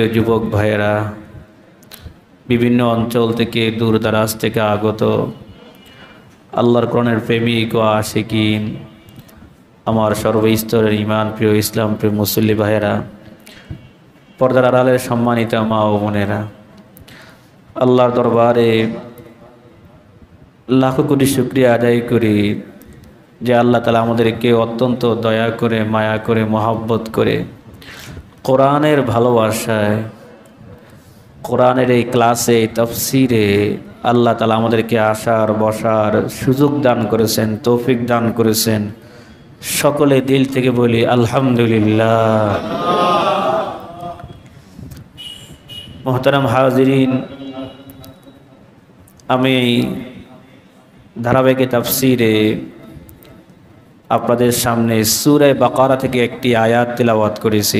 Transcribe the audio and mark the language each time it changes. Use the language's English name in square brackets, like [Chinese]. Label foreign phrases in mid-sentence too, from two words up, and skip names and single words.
[Bangla] যুবক ভাইরা, বিভিন্ন অঞ্চল থেকে দূর দরাজ থেকে আগত আল্লাহর কুরআনের প্রেমিক ও আশিকীন, আমার সর্বস্তরের ঈমান প্রিয় ইসলাম প্রিয় মুসল্লি ভাইরা, পর্দার আড়ালের সম্মানিত মা ও বোনেরা, আল্লাহর দরবারে লাখো কোটি শুকরিয়া আদায় করি যে আল্লাহ তাআলা আমাদেরকে অত্যন্ত দয়া করে মায়া করে মোহাব্বত করে কুরআনের ভালোবাসায় কুরআনের এই ক্লাসে তাফসীরে আল্লাহ তাআলা আমাদেরকে আসার বসার সুযোগ দান করেছেন, তৌফিক দান করেছেন। সকলে দিল থেকে বলি আলহামদুলিল্লাহ। মোহতারাম হাজিরিন, আমি ধারাবাহিক তাফসীরে আপনাদের সামনে সূরা বাকারা থেকে একটি আয়াত তিলাওয়াত করেছি।